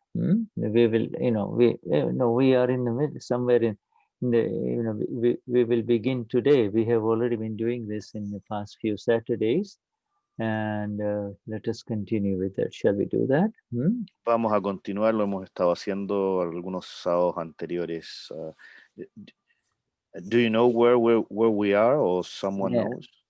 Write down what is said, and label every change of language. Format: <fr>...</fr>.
<en>We will, we are in the middle, somewhere in the, we will begin today. We have already been doing this in the past few Saturdays, and let us continue with that. Shall we do that?</en> <es>Vamos a continuar, lo hemos estado haciendo algunos sábados anteriores.</es> <en>Do you know where we are, or someone knows?</en>